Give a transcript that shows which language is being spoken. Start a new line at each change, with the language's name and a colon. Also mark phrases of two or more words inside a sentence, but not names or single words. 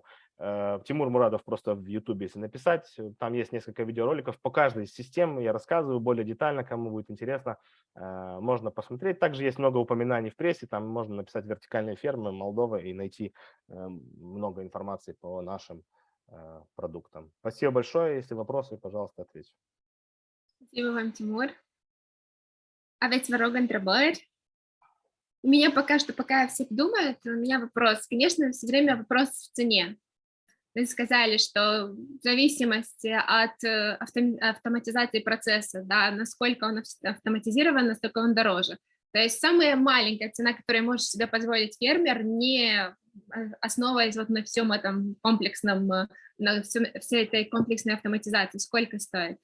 Russian: Тимур Мурадов просто в YouTube, если написать, там есть несколько видеороликов по каждой из систем, я рассказываю более детально, кому будет интересно, можно посмотреть. Также есть много упоминаний в прессе, там можно написать «Вертикальные фермы Молдова» и найти много информации по нашим продуктам. Спасибо большое, если вопросы, пожалуйста, ответьте. Спасибо вам, Тимур.
Romanian: Aveți, vă rog, întrebări?
Russian: У меня пока все думают, у меня вопрос. Конечно, все время вопрос в цене. Вы сказали, что в зависимости от автоматизации процесса, да, насколько он автоматизирован, настолько он дороже. То есть самая маленькая цена, которую может себе позволить фермер, не основываясь вот на всем этом комплексном, на всей этой комплексной автоматизации, сколько стоит?